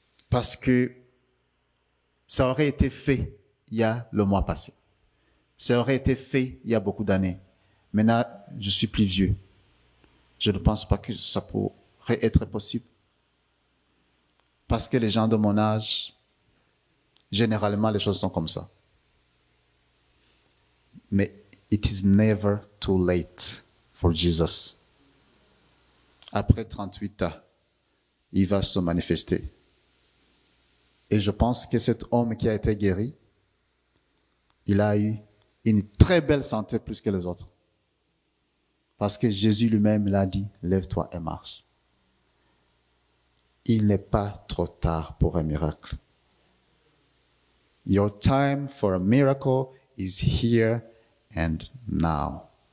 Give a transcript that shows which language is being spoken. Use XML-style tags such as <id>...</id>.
<fr>Parce que ça aurait été fait il y a le mois passé. Ça aurait été fait il y a beaucoup d'années. Maintenant, je suis plus vieux. Je ne pense pas que ça pourrait être possible. Parce que les gens de mon âge, généralement, les choses sont comme ça. Mais</fr> <en>it is never too late for Jesus.</en> <fr>Après 38 ans, il va se manifester. Et je pense que cet homme qui a été guéri, il a eu une très belle santé plus que les autres. Parce que Jésus lui-même l'a dit, lève-toi et marche. Il n'est pas trop tard pour un miracle.</fr> <en>Your time for a miracle is here and now.</en>